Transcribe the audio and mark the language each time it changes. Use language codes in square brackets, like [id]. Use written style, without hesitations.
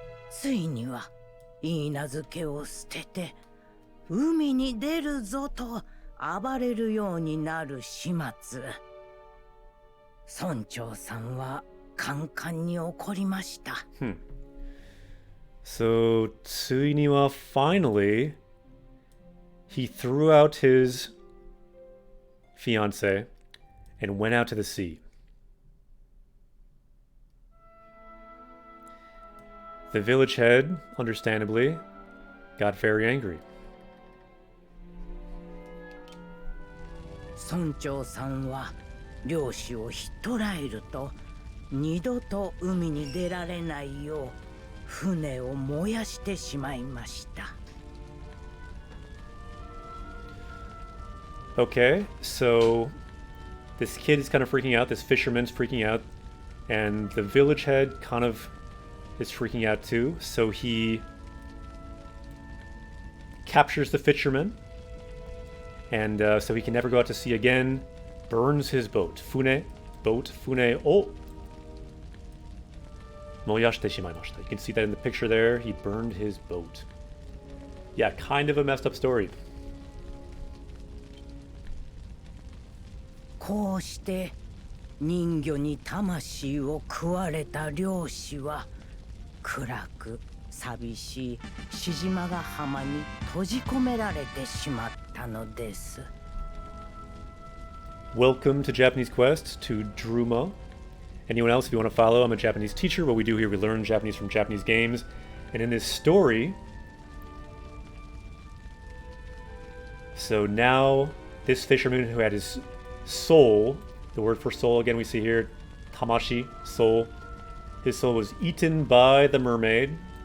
[ja] ついには言い名付けを捨てて海に出るぞと暴れるようになる始末。村長さんはカンカンに怒りました。 [en] So, ついには finally, he threw out his fiancée and went out to the sea. The village head, understandably, got very angry. [ja] 村長さんは漁師をひっ捕らえると二度と海に出られないよう船を燃やしてしまいました。 [en] Okay, so this kid is kind of freaking out, this fisherman's freaking out, and the village head kind of is freaking out too, so he captures the fisherman, and so he can never go out to sea again, burns his boat. Fune, boat, [ja] fune o moyashite shimaimashita. [en] You can see that in the picture there, he burned his boat. Yeah, kind of a messed up story. [ja] こうして人魚に魂を食われた漁師は暗く寂しいシジマガ浜に閉じ込められてしまったのです。 [en] Welcome to Japanese Quest, to Druma. Anyone else, if you want to follow, I'm a Japanese teacher. What we do here, we learn Japanese from Japanese games. And in this story, so now this fisherman who had his soul, the word for soul again we see here, tamashi, soul, his soul was eaten by the mermaid.